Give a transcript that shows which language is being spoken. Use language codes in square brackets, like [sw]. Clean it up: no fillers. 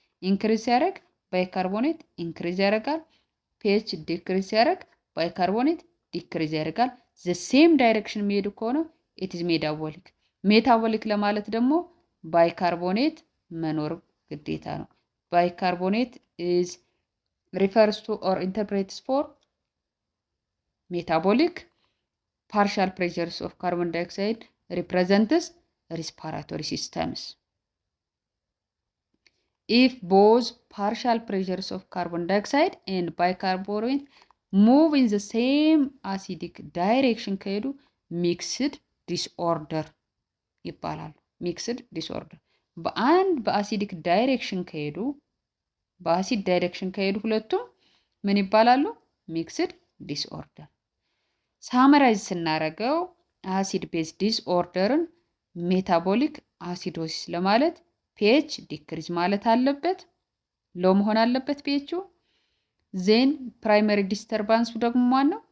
[am] ኢንክሪዝ ሲያደርግ ባይካርቦኔት ኢንክሪዝ ያደርጋል። ፒኤች ዲክሪዝ ሲያደርግ ባይካርቦኔት ዲክሪዝ ያደርጋል። ዘ ሴም ዳይሬክሽን የሚሄዱ ከሆነ ኢትዝ ሜታቦሊክ። ሜታቦሊክ ለማለት ደግሞ ባይካርቦኔት መኖር ግዴታ ነው። ባይካርቦኔት ኢዝ [en] refers to or interprets for metabolic. Partial pressures of carbon dioxide represents respiratory systems. If both partial pressures of carbon dioxide and bicarbonate move in the same acidic direction ከሄዱ mixed disorder ይባላሉ። mixed disorder [am] በአንድ በአሲዲክ ዳይሬክሽን ከሄዱ በአሲድ ዳይሬክሽን ከሄዱ ሁለቱም ምን ይባላሉ? ሚክስድ ዲስኦርደር። ሳመራይዝ ስናረገው አሲድ ቤዝ ዲስኦርደርን ሜታቦሊክ አሲዶሲስ ለማለት ፒኤች ዲክሪዝ ማለት አለበት፣ ሎ መሆን አለበት ፒኤቹ። ዜን ፕራይመሪ ዲስተርባንሱ ደግሞ ማነው?